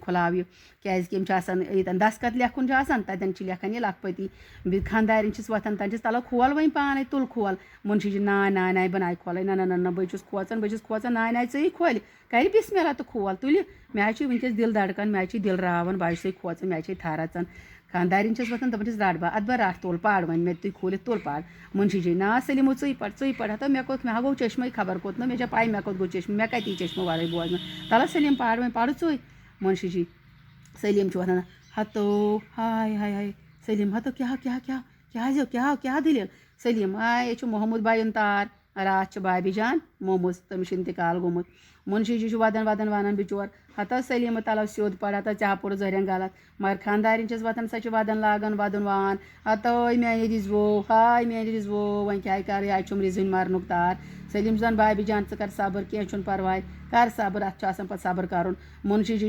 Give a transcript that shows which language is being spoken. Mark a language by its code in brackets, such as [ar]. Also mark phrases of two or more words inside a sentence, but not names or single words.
[ks] کھُلاو یہِ کیٛازِکہِ یِم چھِ آسان ییٚتٮ۪ن دَسکَت لیکھُن چھُ آسان تَتٮ۪ن چھِ لیکھان یہِ لَکھپٔتی خاندارِنۍ چھِس وۄتھان تَتٮ۪ن چھِس تَلو کھول وۄنۍ پانَے تُل کھول مُنشی جی ناے بہٕ ناے کھولَے نہ بہٕ چھُس کھوژان ناے ژٕے کھولہِ کَرِ [ar] بِسمہِ اللہ [ks] تہٕ کھول تُلہِ مےٚ حظ چھُ وٕنۍکٮ۪س دِل دَڑکان مےٚ حظ چھِ دِل راوان بہٕ حظ چھُسَے کھوژان مےٚ حظ چھے تھر اَژان خاندارِنۍ چھَس وۄتھان دَپان چھَس رَٹ بہٕ اَدٕ بہٕ رَٹھ تُل پَر وۄنۍ مےٚ تُہۍ کھوٗلِتھ تُل پَر مُنشی جی نا سلیٖمو ژٕے پَر ہَتو مےٚ ہا گوٚو چٔشمَے خبر کوٚت نہٕ مےٚ چھےٚ پَے مےٚ کوٚت گوٚو چٔشمہٕ مےٚ کَتہِ یی چٔشمہٕ وَرٲے بوزنہٕ تَلو سلیٖم پَر وۄنۍ پَرٕ ژٕے مُنشی جی سلیٖم چھُ وَنان ہَتو ہاے سلیٖم ہَتو کیٛاہ دٔلیٖل سلیٖم یے چھُ محموٗد بایُن تار راتھ چھِ بابی جان مومُز تٔمِس چھُ اِنتِقال گوٚمُت مُنشی جی چھُ وَدان وَنان بِچور ہَتو سلیٖمہٕ تَلو سیوٚد پَر ہَتو ژےٚ ہا پوٚرُتھ زٔہریٚن غلط مگر خاندارِنۍ چھَس وۄتھان سۄ چھِ وَدان لاگان وَدُن وان ہَتٲے میٛانہِ رِزوو وۄنۍ کیٛاہ کَرٕ یہِ حظ چھُم رِزٕنۍ مَرنُک تار سلیٖم چھُ دَپان بابی جان ژٕ کَر صبر کینٛہہ چھُنہٕ پَرواے کَر صبر اَتھ چھُ آسان پَتہٕ صبر کَرُن مُنشی جی چھُ